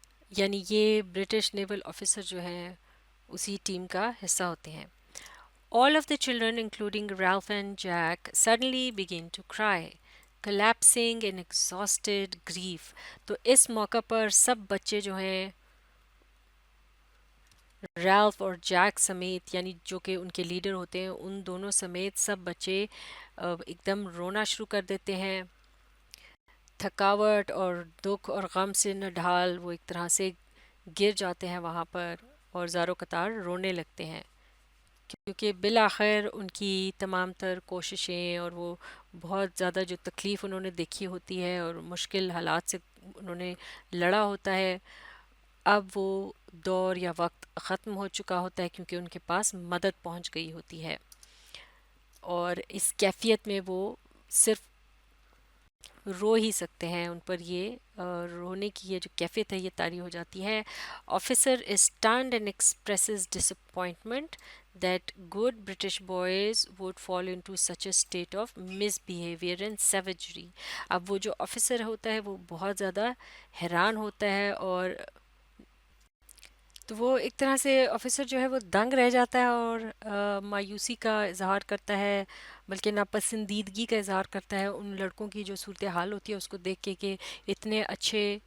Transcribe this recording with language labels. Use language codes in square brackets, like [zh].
[ur] یعنی یہ برٹش نیول آفیسر جو ہیں اسی ٹیم کا حصہ ہوتے ہیں. [en] All of the children, including Ralph and Jack, suddenly begin to cry, collapsing in exhausted grief. [ur] تو اس موقع پر سب بچے جو ہیں ریلف اور جیک سمیت، یعنی جو کہ ان کے لیڈر ہوتے ہیں، ان دونوں سمیت سب بچے ایک دم رونا شروع کر دیتے ہیں. تھکاوٹ اور دکھ اور غم سے نڈھال وہ ایک طرح سے گر جاتے ہیں وہاں پر اور زار و قطار رونے لگتے ہیں، کیونکہ بالآخر ان کی تمام تر کوششیں اور وہ بہت زیادہ جو تکلیف انہوں نے دیکھی ہوتی ہے اور مشکل حالات سے انہوں نے لڑا ہوتا ہے، اب وہ دور یا وقت ختم ہو چکا ہوتا ہے کیونکہ ان کے پاس مدد پہنچ گئی ہوتی ہے، اور اس کیفیت میں وہ صرف رو ہی سکتے ہیں. ان پر یہ رونے کی یہ جو کیفیت ہے یہ طاری ہو جاتی ہے. [en] Officer is stunned and expresses disappointment that good British boys would fall into such a state of misbehavior and savagery. [ur] اب وہ جو آفیسر ہوتا ہے وہ بہت زیادہ حیران ہوتا ہے، اور تو وہ ایک طرح سے آفیسر جو ہے وہ دنگ رہ جاتا ہے اور مایوسی کا اظہار کرتا ہے، بلکہ ناپسندیدگی کا اظہار کرتا ہے ان لڑکوں کی جو صورتحال ہوتی ہے اس کو دیکھ کے کہ اتنے اچھے